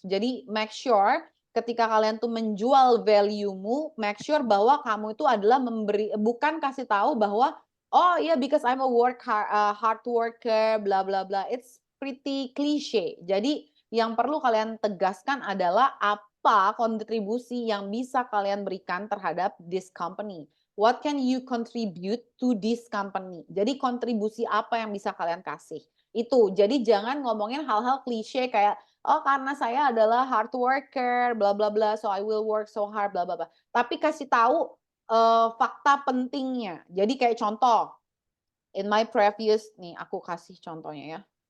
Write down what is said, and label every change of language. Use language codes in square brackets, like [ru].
[id] Jadi make sure ketika kalian tuh menjual value-mu, make sure bahwa kamu itu adalah memberi, bukan kasih tahu bahwa oh iya [en] because I'm a hard worker, [id] bla bla bla. [en] It's pretty cliche. [id] Jadi yang perlu kalian tegaskan adalah apa kontribusi yang bisa kalian berikan terhadap [en] this company. What can you contribute to this company? [id] Jadi kontribusi apa yang bisa kalian kasih? Itu. Jadi jangan ngomongin hal-hal klise kayak oh karena saya adalah hard worker, bla bla bla, [en] so I will work so hard, [id] bla bla bla. Tapi kasih tahu fakta pentingnya. Jadi kayak contoh, [en] in my previous [id] nih aku kasih contohnya ya.